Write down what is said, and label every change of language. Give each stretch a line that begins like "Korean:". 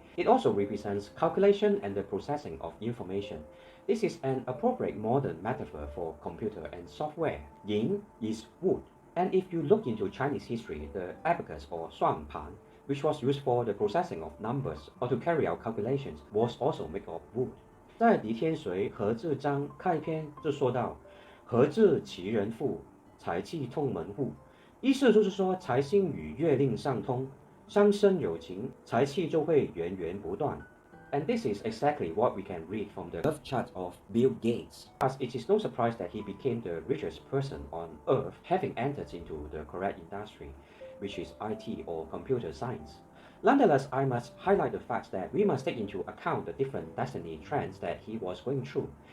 English: It also represents calculation and the processing of information. This is an appropriate modern metaphor for computer and software. Yin is wood, and if you look into Chinese history, the abacus or 算盘, which was used for the processing of numbers or to carry out calculations, was also made of wood.
Chinese: 在狄天髓何志章开篇就说到，何志其人富，财气通门户。意思就是说，财星与月令相通，相生有情，财气就会源源不断。
English: And this is exactly what we can read from the birth chart of Bill Gates. Thus, it is no surprise that he became the richest person on earth, having entered into the correct industry, which is IT or computer science. Nonetheless, I must highlight the fact that we must take into account the different destiny trends that he was going through.